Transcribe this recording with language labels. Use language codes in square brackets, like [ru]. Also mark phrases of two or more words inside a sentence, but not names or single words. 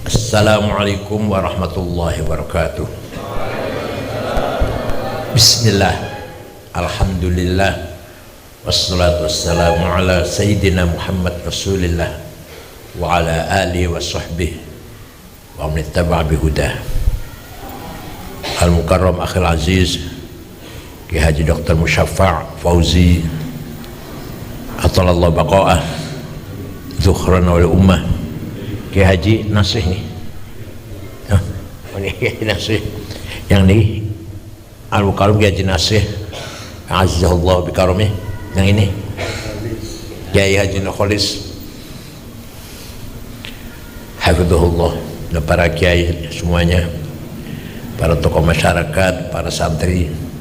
[ar] السلام عليكم ورحمة الله وبركاته. بسم الله، الحمد لله، والصلاة والسلام على سيدنا محمد رسول الله وعلى آله وصحبه ومن اتبع بهداه. المكرم أخي العزيز Ki Haji Dr. Musyaffa' Fauzi أطال الله بقاءه ذخرا والأمة. [id] Ki Haji Nasih nih, ini Ki Haji Nasih yang ini Al-Mukarram Ki Haji Nasih [ar] أعزه الله بكرمه, [id] yang ini Kiai Haji Nukholis hafidhullah, dan para kiai semuanya, para tokoh masyarakat, para santri.